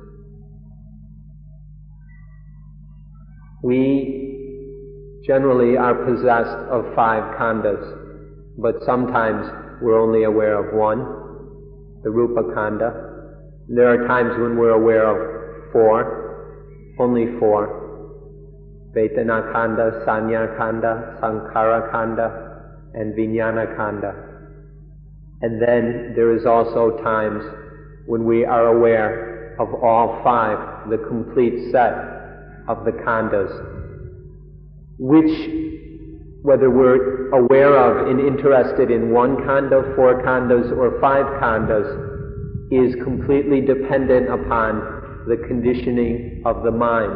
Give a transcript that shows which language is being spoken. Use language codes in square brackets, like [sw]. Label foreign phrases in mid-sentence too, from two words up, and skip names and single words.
[en] We generally are possessed of 5 Khandhas, but sometimes we're only aware of one, the [pi] Rupa Khandha. [en] There are times when we're aware of 4, only 4. [pi] Vedana Khandha, Sanya Khandha, Sankhara Khandha, and Vijnana Khandha. [en] And then there is also times when we are aware of all 5, the complete set of the Khandhas, which, whether we're aware of and interested in 1 Khandha, 4 Khandhas, or 5 Khandhas, is completely dependent upon the conditioning of the mind.